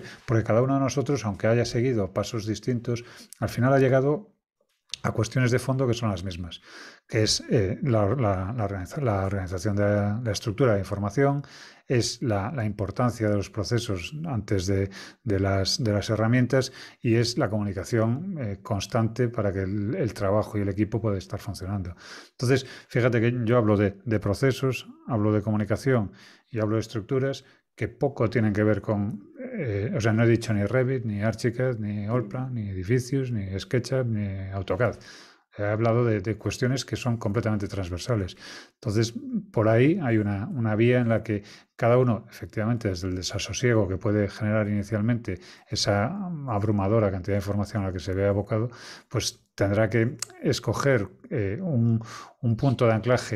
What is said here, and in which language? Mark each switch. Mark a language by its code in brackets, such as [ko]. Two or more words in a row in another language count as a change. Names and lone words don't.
[es] Porque cada uno de nosotros, aunque haya seguido pasos distintos, al final ha llegado a cuestiones de fondo que son las mismas, que es la organización de la estructura de información, es la importancia de los procesos antes de las herramientas y es la comunicación constante para que el trabajo y el equipo pueda estar funcionando. Entonces, fíjate que yo hablo de procesos, hablo de comunicación y hablo de estructuras que poco tienen que ver con... o sea, no he dicho ni Revit, ni Archicad, ni Allplan, ni Edificios, ni SketchUp, ni AutoCAD. He hablado de cuestiones que son completamente transversales. Entonces, por ahí hay una vía en la que cada uno, efectivamente, desde el desasosiego que puede generar inicialmente esa abrumadora cantidad de información a la que se ve abocado, pues tendrá que escoger un punto de anclaje.